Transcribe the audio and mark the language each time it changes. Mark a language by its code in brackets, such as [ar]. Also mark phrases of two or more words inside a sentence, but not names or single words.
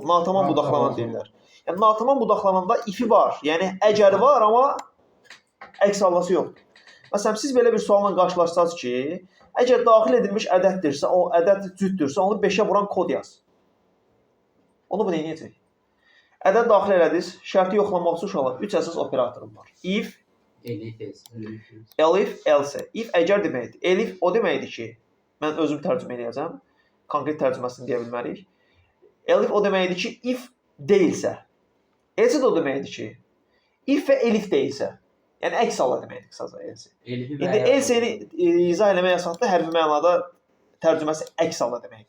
[az] Natamam budaqlanan deyirlər. Yəni natamam budaqlananda ifi var, yəni əgəri var, amma əks halası yoxdur. Məsələn, siz belə bir sualla qarşılaşsınız ki, əgər daxil edilmiş ədəddirsə, o ədəd cütdürsə, onu 5-ə vuran kod yaz. Onu bu neyəcək? Ədəd daxil elədiniz, şərti yoxlamaq üçün uşaqlar 3 əsas operatorum var. [en] If, Elif. elif, else. [az] If əgər deməkdir. Elif o deməkdir ki, mən özüm tərcümə edəcəm. Konkret tərcüməsini deyə bilmərik. Elif o deməkdir ki, if deyilsə. Else də o deməkdir ki, if və elif deyilsə. Yəni əks halda deməkdir qısaca else. İndi else-ni izah eləmək əsasında hərfi mənada tərcüməsi əks halda deməkdir.